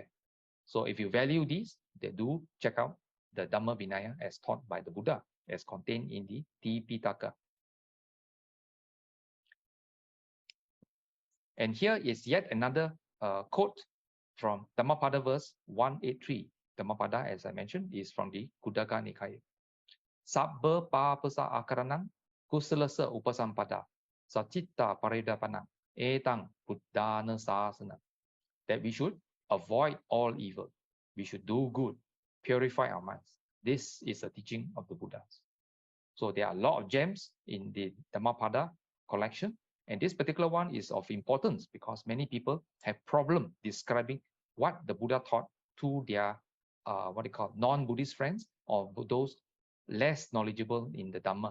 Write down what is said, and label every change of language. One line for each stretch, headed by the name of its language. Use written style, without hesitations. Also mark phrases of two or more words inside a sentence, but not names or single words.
English: So if you value these, then do check out the Dhamma Vinaya as taught by the Buddha, as contained in the Tipitaka. And here is yet another quote from Dhammapada verse 183. Dhammapada, as I mentioned, is from the Khuddaka Nikaya.
Pali: Sabba papasa akaranang kusalasa upasampada sacitta paridapana etang buddhana sasana.
English: That we should avoid all evil. We should do good, purify our minds. This is a teaching of the Buddhas. So there are a lot of gems in the Dhammapada collection. And this particular one is of importance because many people have problem describing what the Buddha taught to their what they call non-Buddhist friends or those less knowledgeable in the Dhamma.